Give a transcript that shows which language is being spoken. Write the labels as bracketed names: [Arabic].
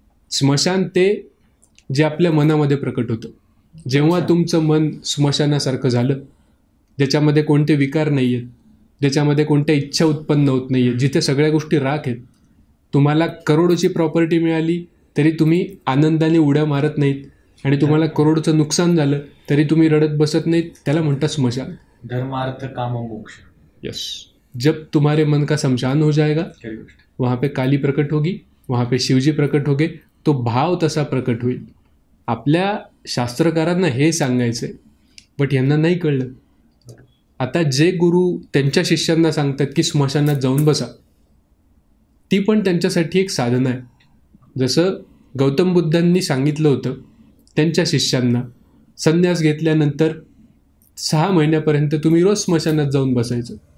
[Marathi] स्मशान ते जे आपल्या मनामध्ये प्रकट होतं. जेव्हा तुमचं मन स्मशानासारखं झालं, ज्याच्यामध्ये कोणते विकार नाही आहेत, ज्याच्यामध्ये कोणत्या इच्छा उत्पन्न होत नाही आहेत, जिथे सगळ्या गोष्टी राख आहेत, तुम्हाला करोडोची प्रॉपर्टी मिळाली तरी तुम्ही आनंदाने उड्या मारत नाहीत, आणि तुम्हाला करोडचं नुकसान झालं तरी तुम्ही रडत बसत नाहीत, त्याला म्हणतात स्मशान. धर्मार्थ काम मोक्ष. [English] Yes. [Hindi] जब तुम्हारे मन का शमशान हो जाएगा, वहाँ पे काली प्रकट होगी, वहाँ पे शिवजी प्रकट होगे, [Marathi] तो भाव तसा प्रकट होईल. आपल्या शास्त्रकारांना हे सांगायचं आहे, बट यांना नाही कळलं. आता जे गुरु त्यांच्या शिष्यांना सांगतात की स्मशानात जाऊन बसा, ती पण त्यांच्यासाठी एक साधना आहे. जसं गौतम बुद्धांनी सांगितलं होतं त्यांच्या शिष्यांना, संन्यास घेतल्यानंतर 6 महिन्यापर्यंत तुम्ही रोज स्मशानात जाऊन बसायचं.